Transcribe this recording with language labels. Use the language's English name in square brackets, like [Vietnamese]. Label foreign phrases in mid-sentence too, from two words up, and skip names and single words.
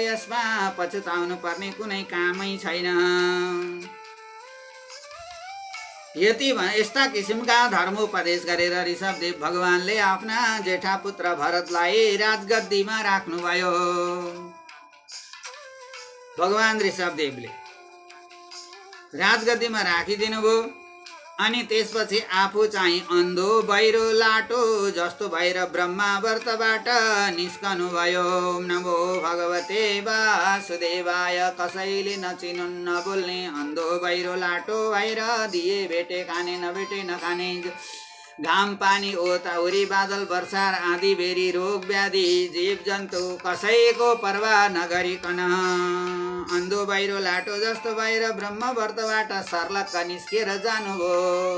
[Nepali] यसमा पछुताउनु पर्ने कुनै कामै छैन। यस्ता किसिमका धर्मोपदेश गरेर ऋषभदेव भगवानले आफ्ना जेठा पुत्र भरतलाई राजगद्दीमा राख्नुभयो। भगवान ऋषभदेवले राजगद्दीमा राखिदिनु भयो। अनि त्यसपछि आफू चाहिँ अन्धो बहिरो लाटो जस्तो भएर ब्रह्मावर्तबाट निस्कनु भयो। [Sanskrit] नमो भगवते वासुदेवाय। [Nepali] कसैले नचिनुन् नबोल्ने अन्धो बहिरो लाटो भएर दिए भेटे खाने नभेटे नखाने, घाम पानी ओताउरी बादल वर्षा आँधी बेरी रोग व्याधि जीव जन्तु कसैको पर्वाह नगरिकन अन्धो बहिरो लाटो जस्तो भएर ब्रह्मवर्तबाट सर्लक्क निस्केर जानुभयो।